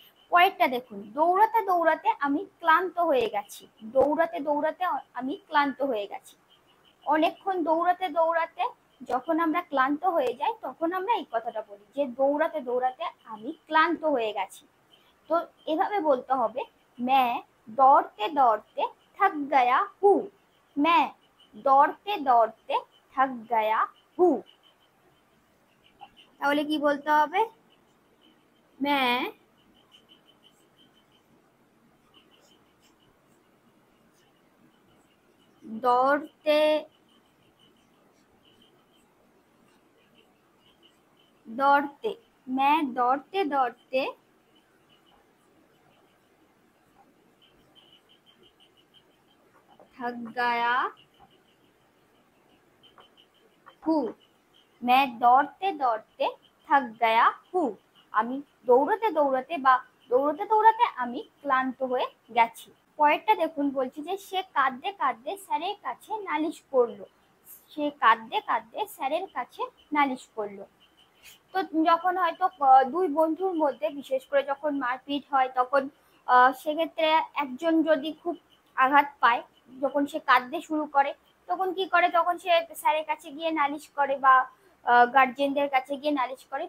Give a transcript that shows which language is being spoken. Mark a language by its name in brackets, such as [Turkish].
[Bangla] পরেরটা দেখুন, দৌড়াতে দৌড়াতে আমি ক্লান্ত হয়ে গেছি। দৌড়াতে দৌড়াতে আমি ক্লান্ত হয়ে গেছি। অনেকক্ষণ দৌড়াতে দৌড়াতে যখন আমরা ক্লান্ত হয়ে যাই, তখন আমরা এই কথাটা বলি যে দৌড়াতে দৌড়াতে আমি ক্লান্ত হয়ে গেছি। তো এভাবে বলতে হবে, [Hindi] मैं दौड़ते दौड़ते थक गया हूँ। मैं दौड़ते दौड़ते थक गया हूँ। [Bangla] তাহলে কি বলতে হবে, [Hindi] मैं दौड़ते दौड़ते मैं दौड़ते दौड़ते थक गया हूँ। मैं दौड़ते दौड़ते थक गया हूँ। [Bangla] আমি দৌড়াতে দৌড়াতে বা দৌড়াতে দৌড়াতে আমি ক্লান্ত হয়ে গেছি। পরেরটা দেখুন, বলছি যে সে কাঁদতে কাঁদতে স্যারের কাছে নালিশ করলো। সে কাঁদতে কাঁদতে স্যারের কাছে নালিশ করলো। তো যখন হয়তো দুই বন্ধুর মধ্যে বিশেষ করে যখন মারপিট হয়, তখন সেক্ষেত্রে একজন যদি খুব আঘাত পায়, যখন সে কাঁদতে শুরু করে, তখন কি করে, তখন সে স্যারের কাছে গিয়ে নালিশ করে বা গার্জেনদের কাছে গিয়ে নালিশ করে।